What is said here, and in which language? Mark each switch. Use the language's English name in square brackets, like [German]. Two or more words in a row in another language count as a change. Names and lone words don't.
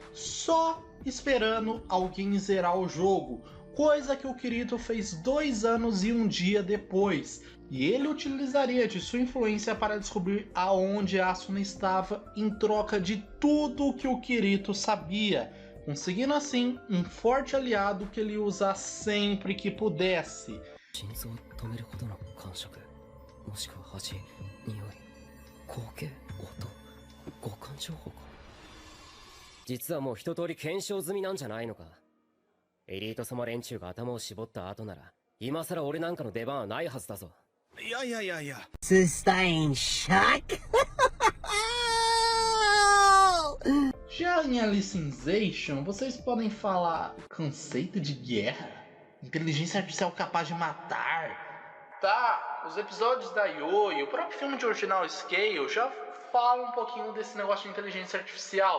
[Portuguese] só esperando alguém zerar o jogo, coisa que o Kirito fez 2 anos e 1 dia depois, e ele utilizaria de sua influência para descobrir aonde Asuna estava em troca de tudo que o Kirito sabia, conseguindo assim um forte aliado que ele usa sempre que pudesse. [Japanese] 実はもう一通り検証済みなんじゃないのか。エリート様連中が頭を絞った後なら今さら俺なんかの出番はないはずだぞ。いや。 [Portuguese] Você está em choque? Já em Alicization, vocês podem falar conceito de guerra? Inteligência artificial capaz de matar? Tá, os episódios da Yo e o próprio filme de Original Scale já falam um pouquinho desse negócio de inteligência artificial.